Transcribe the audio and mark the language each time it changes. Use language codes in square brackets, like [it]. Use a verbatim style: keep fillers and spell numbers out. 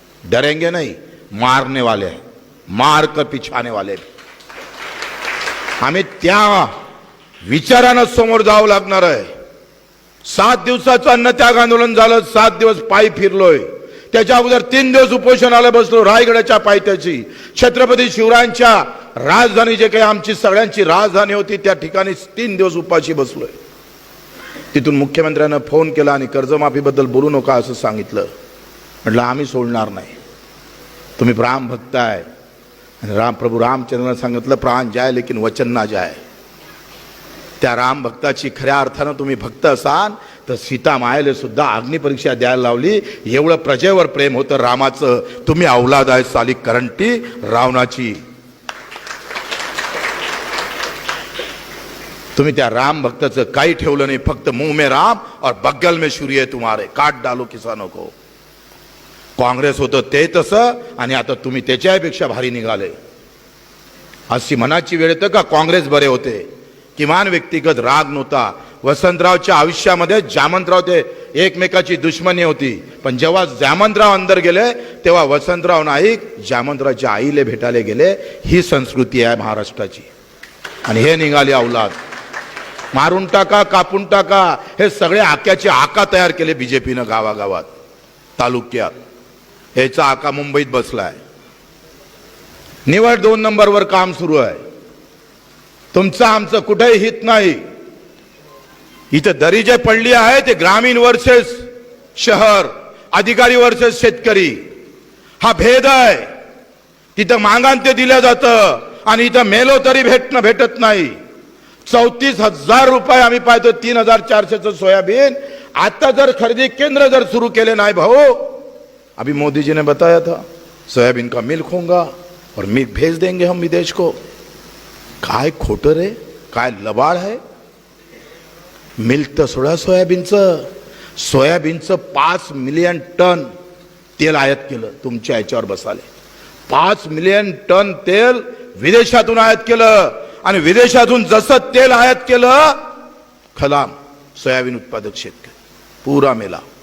[hi] डरेंगे नहीं, मारने वाले हैं, मार कर पिछाने वाले. [mr] आम्ही त्या विचारानं समोर जावं लागणार आहे. सात दिवसाचं अन्नत्याग आंदोलन झालं, सात दिवस पायी फिरलोय. त्याच्या अगोदर तीन दिवस उपोषणाला बसलो रायगडाच्या पायथ्याची. छत्रपती शिवरायांच्या राजधानी, जे काही आमची सगळ्यांची राजधानी होती, त्या ठिकाणी तीन दिवस उपाशी बसलोय. तिथून मुख्यमंत्र्यांना फोन केला आणि कर्जमाफीबद्दल बोलू नका असं सांगितलं. म्हटलं आम्ही सोडणार नाही, तुम्ही राम भक्त आहे. आणि राम प्रभू रामचंद्रांना सांगितलं [hi] प्राण जाय लेकिन वचन ना जाय. [mr] त्या राम भक्ताची खऱ्या अर्थानं तुम्ही भक्त असाल तर सीता मायेला सुद्धा अग्निपरीक्षा द्यायला लावली. एवढं प्रजेवर प्रेम होतं रामाचं. तुम्ही अवलाद आहे साली करंटी रावणाची. तुम्ही त्या राम भक्ताचं काही ठेवलं नाही, फक्त [hi] मुंह में राम और बगल में सूर्य तुम्हारे, काट डालो किसानो को. [mr] काँग्रेस होतं ते तसं, आणि आता तुम्ही त्याच्यापेक्षा भारी निघाले. अशी मनाची वेळ येतं का काँग्रेस बरे होते, किमान व्यक्तिगत राग नव्हता. वसंतरावच्या आयुष्यामध्ये जामंतराव ते एकमेकाची दुश्मनी होती, पण जेव्हा जामंतराव अंदर गेले तेव्हा वसंतराव नाईक जामंतरावच्या आईले भेटायला गेले. ही संस्कृती आहे महाराष्ट्राची. आणि हे निघाले अवलाद, मारून टाका, कापून टाका. हे सगळे आक्याचे आका तयार केले बीजेपीनं गावागावात, तालुक्यात. याचा आका मुंबईत बसलाय. निवड दोन नंबरवर काम सुरू आहे. तुमचं आमचं कुठेही हित नाही. इथं दरी जे पडली आहे ते ग्रामीण वर्सेस शहर, अधिकारी वर्सेस शेतकरी, हा भेद आहे. तिथं मागान ते दिलं जातं आणि इथं मेलो तरी भेटणं भेटत नाही. चौतीस हजार रुपये आम्ही पाहतो. तीन हजार चारशेचं सोयाबीन आता जर खरेदी केंद्र जर शुरू केले नाही भाऊ, [hi] अभी मोदी जी ने बताया था सोयाबीन का मिल्क होगा और मिल्क भेज देंगे हम विदेश को. [mr] काय खोटं रे, काय लबाड आहे. मिल्क तर सोडा, सोयाबीनचं सोयाबीनचं पाच मिलियन टन तेल आयात केलं तुमच्या याच्यावर बसाले. पाच मिलियन टन तेल विदेशातून आयात केलं. आणि विदेशातून जसं तेल आयात केलं, खलाम सोयाबीन उत्पादक शेतकरी पुरा मेला.